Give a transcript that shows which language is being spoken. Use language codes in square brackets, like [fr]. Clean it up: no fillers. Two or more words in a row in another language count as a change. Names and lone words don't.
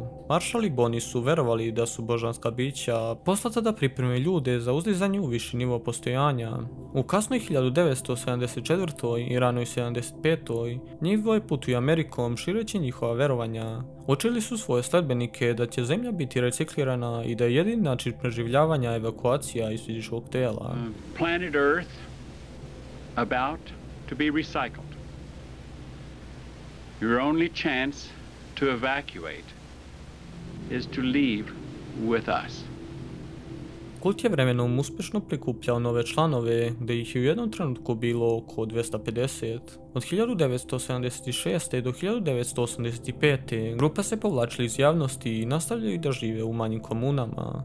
[sr] Marshall i Bonnie su verovali da su božanska bića poslata da pripreme ljude za uzlizanje u viši nivo postojanja. U kasnoj 1974. i ranoj 75. njih dvoje putuju Amerikom šireći njihova verovanja. Učili su svoje sledbenike da će zemlja biti reciklirana i da je jedini način preživljavanja evakuacija iz fizičkog tela. [en] Planet Earth about to be recycled. Your only chance to evacuate is to leave with us. [sr] Kult je vremenom uspješno prikupljao nove članove, gdje ih je u jednom trenutku bilo oko 250. Od 1976. do 1985. grupa se povlačila iz javnosti i nastavljaju da žive u manjim komunama.